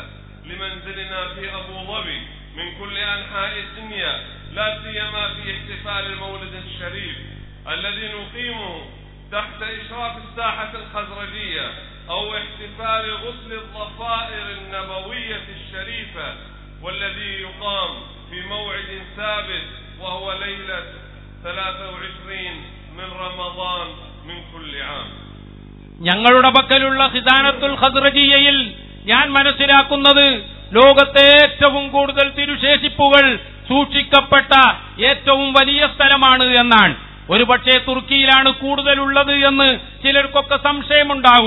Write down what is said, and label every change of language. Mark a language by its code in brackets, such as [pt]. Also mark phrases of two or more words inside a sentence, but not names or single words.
[ar] لمنزلنا في أبو ظبي من كل أنحاء الدنيا، لا سيما في احتفال المولد الشريف الذي نقيمه تحت إشراف الساحة الخزرجية، أو احتفال غسل الضفائر النبوية الشريفة والذي يقام في موعد ثابت وهو ليلة 23 من رمضان من كل عام. [ml] ഞങ്ങളുടെ പക്കലുള്ള ഖിസാനത്തുൽ ഖസ്റജിയയിൽ ഞാൻ മനസ്സിലാക്കുന്നത് ലോകത്തെ ഏറ്റവും കൂടുതൽ തിരുശേഷിപ്പുകൾ സൂക്ഷിക്കപ്പെട്ട ഏറ്റവും വലിയ സ്ഥലമാണ് എന്നാണ്. ഒരുപക്ഷെ തുർക്കിയിലാണ് കൂടുതലുള്ളത് എന്ന് ചിലർക്കൊക്കെ സംശയമുണ്ടാകും.